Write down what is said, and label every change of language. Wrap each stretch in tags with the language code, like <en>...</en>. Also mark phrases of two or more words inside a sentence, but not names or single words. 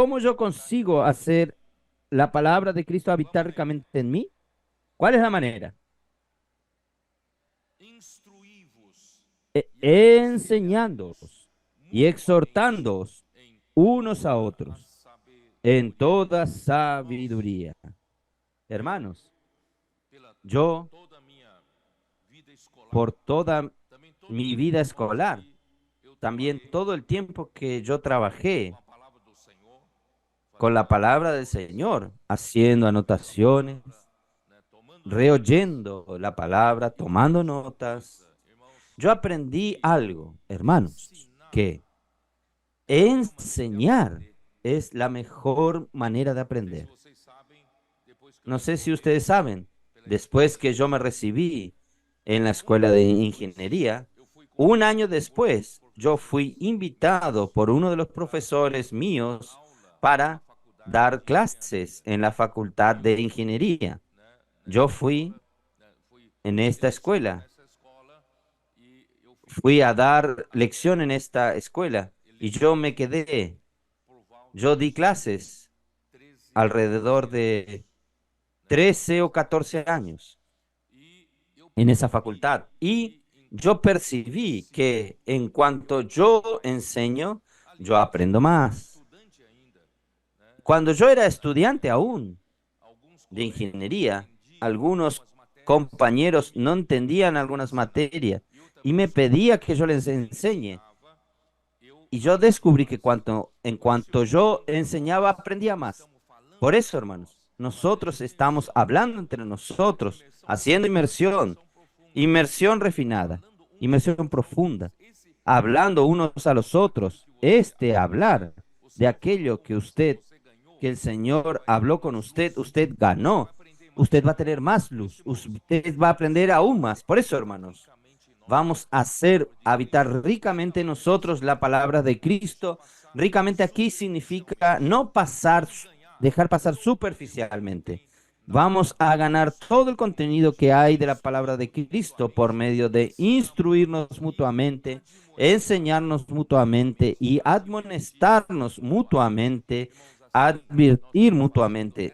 <es>¿Cómo Cristo yo</es> <pt>habitar em consigo vós?</pt> <es>hacer la palabra de Cristo</es> <pt>Qual a habitar maneira?</pt> <es>ricamente en mí? ¿Cuál es la manera?</es> <pt>Instruí-vos e</pt> <es>Enseñándoos y</es> <pt>mutuamente</pt> <es>exhortándoos</es> <pt>em</pt> <es>unos a</es> <pt>toda a</pt> <es>otros en</es> <pt>sabedoria.</pt> <es>toda sabiduría. Hermanos,</es> <pt>Pela</pt> <es>yo</es> <pt>toda a minha vida escolar,</pt> <es>por toda</es> <pt>também todo o</pt> <es>mi</es> <pt>tempo</pt> <es>vida</es> <pt>irmãos,</pt> <es>escolar,</es> <pt>que eu</pt> <es>también</es> <pt>trabalhei</pt> <es>todo el tiempo que yo trabajé</es> <pt>com a palavra do Senhor,</pt> <es>con la</es> <pt>fazendo</pt> <es>palabra del</es> <pt>anotações,</pt> <es>Señor, haciendo</es> <pt>ouvindo a</pt> <es>anotaciones,</es> <pt>palavra, né, tomando notas.</pt> <es>reoyendo la palabra,</es> <pt>Eu</pt> <es>tomando</es> <pt>aprendi uma</pt> <es>notas.</es> <pt>coisa, irmãos,</pt> <es>Yo aprendí</es> <pt>que</pt> <es>algo, hermanos,</es> <pt>ensinar</pt> <es>que</es> <pt>é a melhor maneira de</pt> <es>enseñar</es> <pt>aprender.</pt> <es>es la mejor manera de</es> <pt>Não sei se</pt> <es>aprender.</es> <pt>vocês sabem, depois que eu</pt> <es>No me sé si</es> <pt>formei</pt> <es>ustedes saben,</es> <pt>pela</pt> <es>después que yo me</es> <pt>engenharia civil,</pt> <es>recibí en la escuela de ingeniería,</es> <pt>eu fui</pt> <es>un año</es> <pt>convidado por um</pt> <es>después</es> <pt>dos</pt> <es>yo</es> <pt>professores</pt> <es>fui invitado por uno de los profesores</es> <pt>para dar</pt> <es>míos</es> <pt>aula na</pt> <es>para</es> <pt>faculdade</pt> <es>dar</es> <pt>de</pt> <es>clases</es> <pt>engenharia.</pt> <es>en la facultad de ingeniería.</es> <pt>Né,</pt> <es>Yo</es> <pt>nessa</pt> <es>fui</es> <pt>escola, né, fui</pt> <es>en esta</es> <pt>ministrar</pt> <es>escuela,</es> <pt>nessa escola e eu</pt> <es>fui a</es> <pt>fiquei</pt> <es>dar lección en</es> <pt>até</pt> <es>esta escuela y yo me quedé,</es> <pt>por volta</pt> <es>yo di</es> <pt>dos</pt> <es>clases</es> <pt>13,</pt> <es>alrededor</es> <pt>14 anos,</pt> <es>de</es> <pt>né?</pt> <es>13 o 14 años</es> <pt>E eu</pt> <es>en esa</es> <pt>percebi</pt> <es>facultad. Y</es> <pt>que</pt> <es>yo</es> <pt>enquanto eu</pt> <es>percibí</es> <pt>ensino,</pt> <es>que en</es> <pt>eu</pt> <es>cuanto</es> <pt>aprendo</pt> <es>yo</es> <pt>mais.</pt> <es>enseño, yo</es> <pt>Aliás,</pt> <es>aprendo</es> <pt>quando eu era</pt> <es>más.</es> <pt>estudante ainda, né,</pt> <es>Cuando yo era estudiante aún</es> <pt>alguns</pt> <es>de</es> <pt>colegas não</pt> <es>ingeniería,</es> <pt>entendiam</pt> <es>algunos</es> <pt>algumas matérias</pt> <es>compañeros</es> <pt>e</pt> <es>no</es> <pt>eu</pt> <es>entendían</es> <pt>pedi para</pt> <es>algunas</es> <pt>ensinar.</pt> <es>materias</es> <pt>E eu</pt> <es>y</es> <pt>também</pt> <es>me</es> <pt>descobri</pt> <es>pedía</es> <pt>que</pt> <es>que yo</es> <pt>quando</pt> <es>les</es> <pt>eu</pt> <es>enseñe.</es> <pt>ensinava, eu</pt> <es>Y yo</es> <pt>aprendia</pt> <es>descubrí que</es> <pt>mais.</pt> <es>en</es> <pt>Por isso,</pt> <es>cuanto</es> <pt>irmãos,</pt> <es>yo</es> <pt>quando</pt> <es>enseñaba,</es> <pt>nós</pt> <es>aprendía más.</es> <pt>estamos</pt> <es>Por</es> <pt>falando</pt> <es>eso,</es> <pt>entre</pt> <es>hermanos,</es> <pt>nós, fazendo</pt> <es>nosotros</es> <pt>essa</pt> <es>estamos</es> <pt>imersão,</pt> <es>hablando entre nosotros, haciendo</es> <pt>imersão profunda,</pt> <es>inmersión refinada,</es> <pt>falando uns</pt> <es>inmersión</es> <pt>aos</pt> <es>profunda,</es> <pt>outros. Esse</pt> <es>hablando unos a los</es> <pt>aquilo</pt> <es>otros.</es> <pt>que você</pt> <es>Este hablar</es> <pt>o</pt> <es>de</es> <pt>Senhor</pt> <es>aquello</es> <pt>falou,</pt> <es>que usted,</es> <pt>você ganhou,</pt> <es>que el</es> <pt>você</pt> <es>Señor</es> <pt>vai ter</pt> <es>habló con</es> <pt>mais</pt> <es>usted,</es> <pt>luz,</pt> <es>usted</es> <pt>você vai</pt> <es>ganó.</es> <pt>aprender mais.</pt> <es>Usted va a tener más</es> <pt>Por isso,</pt> <es>luz,</es> <pt>irmãos,</pt> <es>usted va a</es> <pt>vamos</pt> <es>aprender aún más. Por eso,</es> <pt>habitar</pt> <es>hermanos,</es> <pt>ricamente em nós</pt> <es>vamos a</es> <pt>a</pt> <es>hacer</es> <pt>palavra de</pt> <es>habitar</es> <pt>Cristo.</pt> <es>ricamente en</es> <pt>Ricamente</pt> <es>nosotros la palabra de</es> <pt>não é só</pt> <es>Cristo.</es> <pt>passar</pt> <es>Ricamente aquí significa</es> <pt>superficialmente,</pt> <es>no pasar</es> <pt>não ganhar</pt> <es>dejar pasar superficialmente. Vamos a ganar todo el contenido que hay de la palabra de Cristo por medio de instruirnos mutuamente, enseñarnos mutuamente y admonestarnos mutuamente, advertir mutuamente.</es>